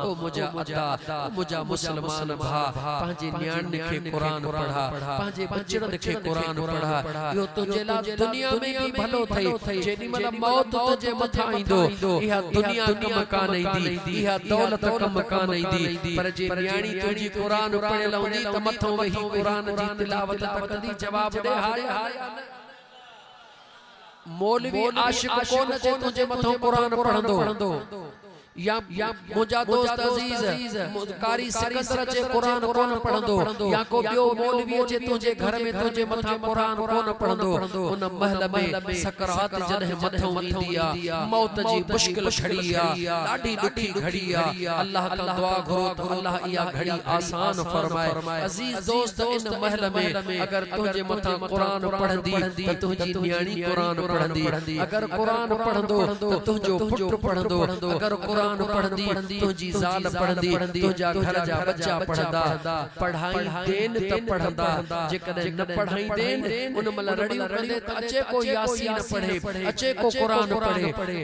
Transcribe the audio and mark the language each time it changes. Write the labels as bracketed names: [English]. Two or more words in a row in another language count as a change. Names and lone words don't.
[Sindhi] ओ मुझा अदा, मुझा मुसलमान भा पंहिंजे न्याणी खे कुरान पढ़ा, पंहिंजे बचड़नि खे कुरान पढ़ा। इहो तुंहिंजे लाइ दुनिया में भी भलो थई, जेडी मल मौत तुझे मथा ईंदो इहा दुनिया कम कान ईंदी, इहा दौलत कम कान ईंदी। पर जे न्याणी तुझी कुरान पढ़ियल हूंदी त मथो वेही कुरान जी तिलावत कंदी, जवाब दे हाय हाय। मौलवी आशिक कोन जे तुझे मथो कुरान पढ़ंदो, या मुझा दोस्त अजीज कारी सिकंदर जे कुरान कोन पढ़ंदो, या को बियो मौलवी जे तुझे घर में तुझे मथा कुरान कोन पढ़ंदो। उन महल में सकरात जदे मथो ईंदी आ, मौत जी मुश्किल घड़ी आ, ॾाढी ॾुखी घड़ी आ। अल्लाह का दुआ घुरो तो अल्लाह इया घड़ी आसान फरमाए। अजीज दोस्त इन महल में अगर तुझे मथा कुरान पढ़ंदी त तुझी न्याणी कुरान पढ़ंदी, अगर कुरान पढ़ंदो त तुझो पुट पढ़ंदो, अगर कुरान पढ़ंदी तुझी ज़ाल पढ़ंदी, तुझा घर जा बच्चा पढ़ंदा। पढ़ाई देन त पढ़ंदा, जेकॾहिं न पढ़ाई देन उन मल रड़ियूं कंदे त अचे को यासीन पढ़े, अचे को कुरान पढ़े।